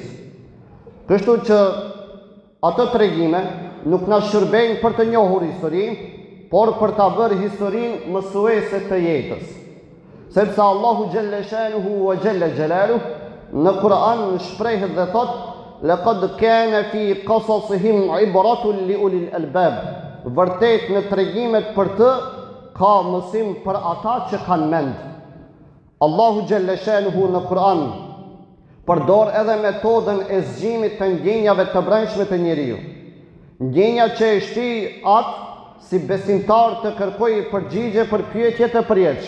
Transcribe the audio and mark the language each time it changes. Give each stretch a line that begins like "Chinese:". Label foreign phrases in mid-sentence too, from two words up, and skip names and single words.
Albanian: Kështu që ato tregime nuk na shërbejnë për të njohur historinë, por për ta bërë historinë mësuese të jetës. Sepse Allahu
Arabic: جل شأنه وجل جلاله
Albanian: në Kur'an shprehet dhe thot:
Arabic: "لقد كان في قصصهم عبرة لأولي الألباب."
Albanian: Vërtet në tregimet për të ka mësim për ata që kanë mend. Allahu
Arabic: جل شأنه
Albanian: në Kur'an përdor edhe metodën e zgjimit të ndjenjave të brendshme të njeriu. Ndjenja që e shti atë si besimtar të kërkojë përgjigje për pyetjet e përjetshme.